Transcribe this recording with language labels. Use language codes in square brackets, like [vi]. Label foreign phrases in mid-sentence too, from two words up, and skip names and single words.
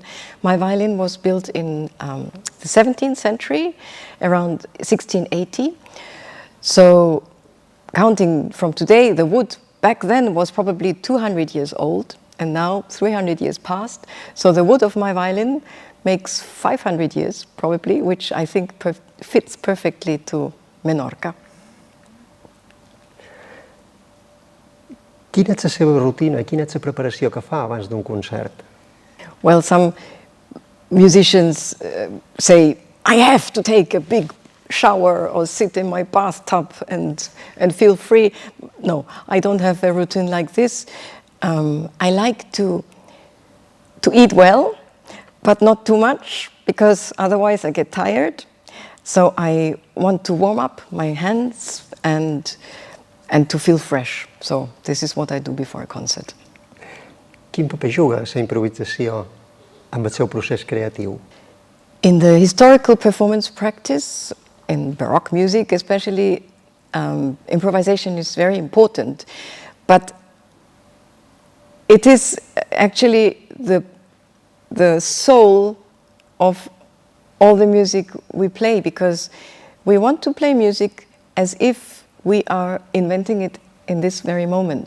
[en] My violin was built in the 17th century, around 1680. So counting from today, the wood back then was probably 200 years old, and now 300 years passed. So the wood of my violin makes 500 years probably, which I think fits perfectly to Menorca. [ca] Quina és la seva rutina, quina és la preparació que fa abans d'un concert? [en] Well, some musicians say, I have to take a big shower or sit in my bathtub and feel free. No, I don't have a routine like this. I like to eat well, but not too much, because otherwise I get tired. So I want to warm up my hands and to feel fresh. So this is what I do before a concert. [ca] Quin paper juga la improvisació amb el seu procés creatiu? [en] In the historical performance practice, in Baroque music especially, improvisation is very important. But it is actually the soul of all the music we play, because we want to play music as if we are inventing it in this very moment.